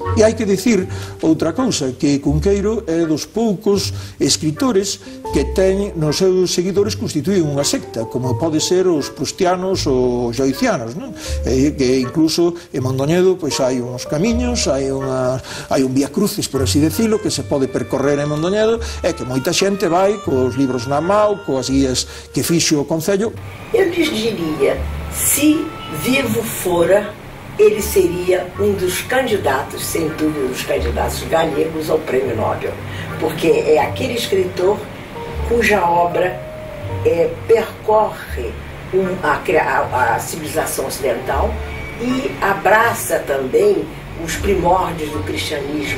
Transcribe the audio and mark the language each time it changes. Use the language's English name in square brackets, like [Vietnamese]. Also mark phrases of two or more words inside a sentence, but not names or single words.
[Galician] E hai que dicir outra cousa, que Cunqueiro é dos poucos escritores que ten nos seus seguidores constituído unha secta, como pode ser os prustianos ou joicianos, non? Que incluso en Mondoñedo pois hai uns camiños, hai un vía crucis, [Spanish] por así decirlo, [Galician] que se pode percorrer en Mondoñedo, e que moita xente vai cos libros na mão, coas guías que fixo o Concello. [Portuguese] Eu lhes diria, se vivo fora ele seria um dos candidatos, sem dúvida, dos candidatos galegos ao Prêmio Nobel, porque é aquele escritor cuja obra percorre a civilização ocidental e abraça também os primórdios do cristianismo.